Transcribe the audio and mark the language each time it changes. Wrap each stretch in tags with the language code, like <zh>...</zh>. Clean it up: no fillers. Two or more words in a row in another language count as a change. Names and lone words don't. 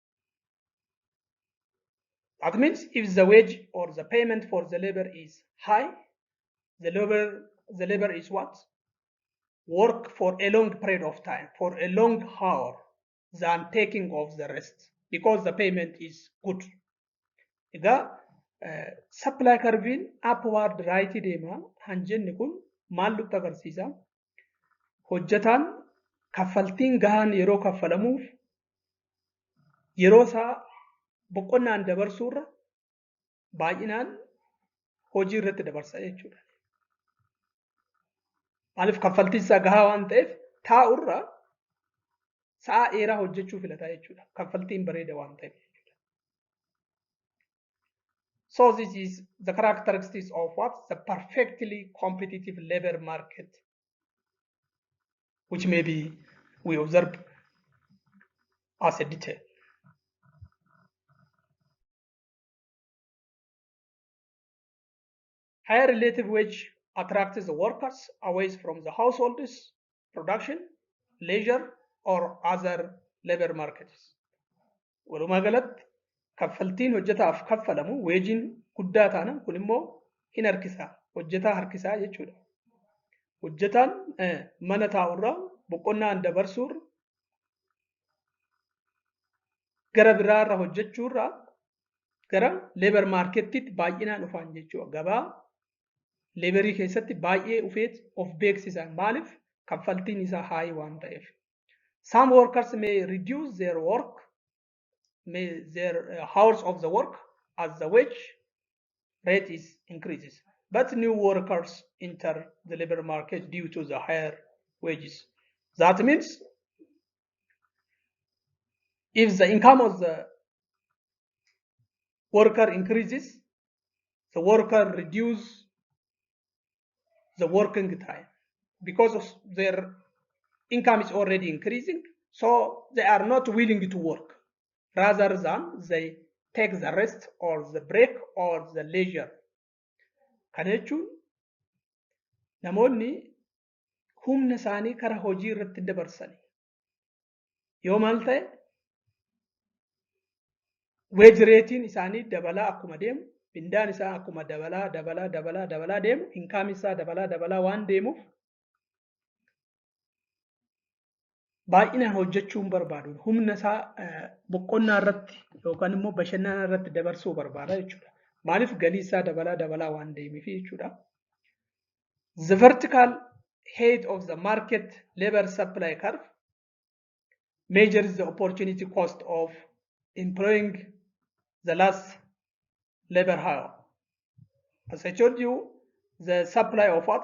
<en>That means if the wage or the payment for the labor is high, the labor is what? Work for a long period of time, for a long hour, than taking off the rest, because the payment is good.</en> <om>Egaa</om> <en>supply curve upward right</en> <om>deema hanjenni kun maal nutti agarsiisa? Hojjetaan kaffaltiin gahaan yeroo kaffalamuuf yeroo isaa boqonnaan dabarsuurra baay'inaan hojii irratti dabarsa jechuudha. Maaliif kaffaltiin isaa gahaa waan ta'eef taa'urra sa'a dheeraa hojjechuu filata jechuudha. Kaffaltiin bareeda waan ta'eef jechuudha.</om> <en>So this is the characteristics of what? The perfectly competitive labor market, which maybe we observe as a detail. Higher relative wage attracts the workers away from the households, production, leisure, or other labor markets.</en> <om>Walumaa galatti kaffaltiin hojjetaaf kaffalamu weejiin guddaa taana kun immoo hin harkisaa, hojjetaa harkisaa jechuudha. Hojjetaan mana taa'urraa boqonnaan dabarsuurra gara biraarra hojjechuurraa gara</om> <en>labor markettiitti</en> <om>baay'inaan dhufaan jechuudha. Gabaa leebarii keessatti baay'ee dhufeet of beeksisan. Maaliif? Kaffaltiin isaa haayii waan ta'eef.</om> <en>Some workers may reduce their hours of the work as the wage rate is increases. But new workers enter the labor market due to the higher wages. That means if the income of the worker increases, the worker reduces the working time because of their income is already increasing, so they are not willing to work rather than they take the rest or the break or the leisure.</en> <om>Kana jechuun namoonni humna isaanii kara hojii irratti dabarsani yoo maal ta'e</om> <en>wage ratein</en> <om>isaanii dabalaa akkuma deemu, mindaan isaa akkuma dabalaa deemu, income isaa dabalaa waan deemuuf baay'inaan hojjechuun barbaadu. Humna isaa boqonnaa irratti yookaan immoo bashannana irratti dabarsuu barbaada jechuudha. Maaliif galii isaa dabalaa waan deemeef jechuudha.</om> <en>The vertical height of the market labor supply curve measures the opportunity cost of employing the last labor hour. As I told you, the supply of what?</en>